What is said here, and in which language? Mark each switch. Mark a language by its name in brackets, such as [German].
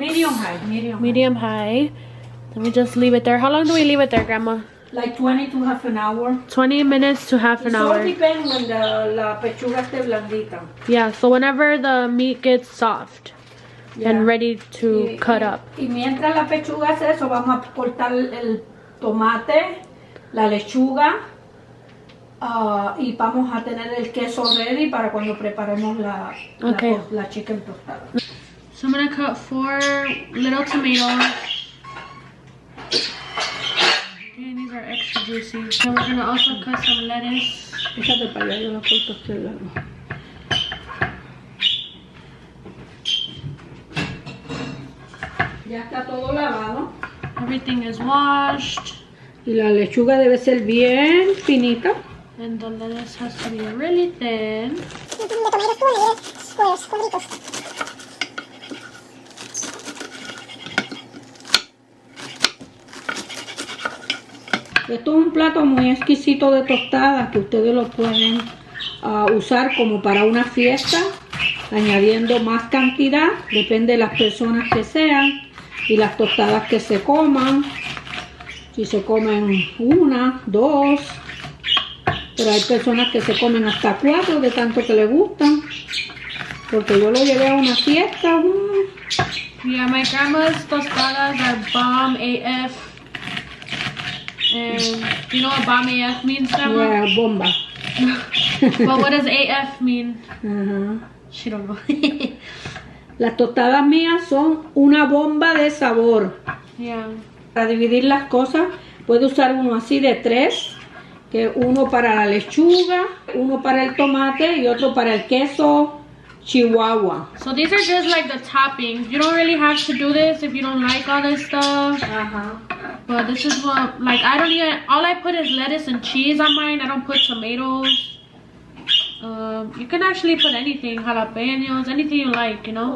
[English] Medium high. Medium high. Let me just leave it there. How long do we leave it there, Grandma? Like 20 to half an hour. 20 minutes to half an hour. It all depends when [Spanish] la pechuga esté blandita. [English] Yeah, so whenever the meat gets soft and ready to cut up. [Spanish] Y mientras la pechuga hace eso, vamos a cortar el tomate, la lechuga, y vamos a tener el queso ready para cuando preparemos la chicken tostada. [English] So I'm going to cut 4 little tomatoes. Okay, these are extra juicy. And we're going to also cut some lettuce. [Spanish] Déjate para allá, yo la corto aquí al lado. Ya está todo lavado. [English] Everything is washed. [Spanish] Y la lechuga debe ser bien finita. [English] And the lettuce has to be really thin. [Spanish] Esto es un plato muy exquisito de tostadas que ustedes lo pueden usar como para una fiesta, añadiendo más cantidad, depende de las personas que sean y las tostadas que se coman. Si se comen 1, 2, pero hay personas que se comen hasta 4 de tanto que les gustan, porque yo lo llevé a una fiesta. [English] Yeah, my grandma's tostadas are bomb AF. And you know what bomb AF means, Grandma? [Spanish] Yeah, bomba. [English] But what does AF mean? She don't know. [Spanish] Las tostadas mías son una bomba de sabor. [English] Yeah. [Spanish] Para dividir las cosas, puede usar uno así de 3, que uno para la lechuga, uno para el tomate y otro para el queso Chihuahua. [English] So these are just like the toppings. You don't really have to do this if you don't like all this stuff. But this is what, like, I don't even, all I put is lettuce and cheese on mine. I don't put tomatoes. You can actually put anything, jalapenos, anything you like, you know.